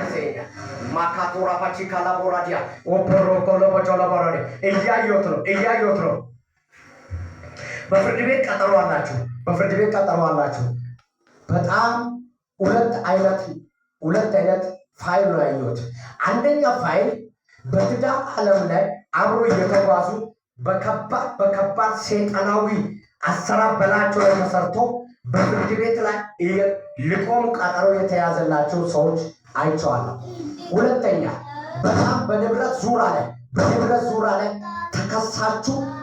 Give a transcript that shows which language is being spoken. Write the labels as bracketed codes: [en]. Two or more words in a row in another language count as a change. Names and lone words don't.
[am] Masenia, Makatura Pachikala Boradia, Oporo Colobojola Borone, Eya Yotro. በፍርድ ቤት ቀጠሮ አላችሁ። በጣም ሁለት አይነት ፋይል ነው ያየሁት። አንደኛ ፋይል በትዳር ዓለም ላይ አብሮ እየተጓዙ በከባድ ሰይጣናዊ አሰራር በላቸው ላይ ተሰርቶ በፍርድ ቤት ላይ ሊቆሙ ቀጠሮ የተያዘላቸው ሰዎች አይቼዋለሁ። ሁለተኛ በጣም በንብረት ዙሪያ ላይ ተከሳችሁ